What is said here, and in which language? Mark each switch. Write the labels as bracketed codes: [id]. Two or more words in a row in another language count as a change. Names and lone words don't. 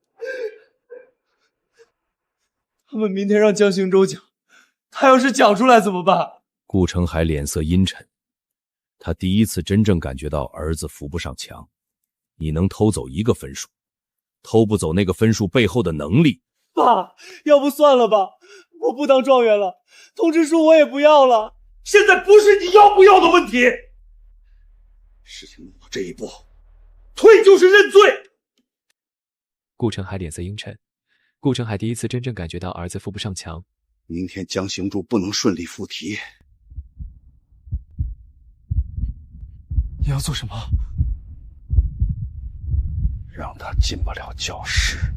[zh] 他們明天讓江行舟講，他要是講出來怎麼辦？顧成海臉色陰沉，他第一次真正感覺到兒子扶不上牆。你能偷走一個分數，偷不走那個分數背後的能力。爸，要不算了吧，我不当状元了，通知書我也不要了。现在不是你要不要的问题，事情弄到这一步，退就是认罪。顧成海臉色陰沉，顧成海第一次真正感覺到兒子扶不上牆。明天江行舟不能順利復題。你要做什麼？讓他進不了教室。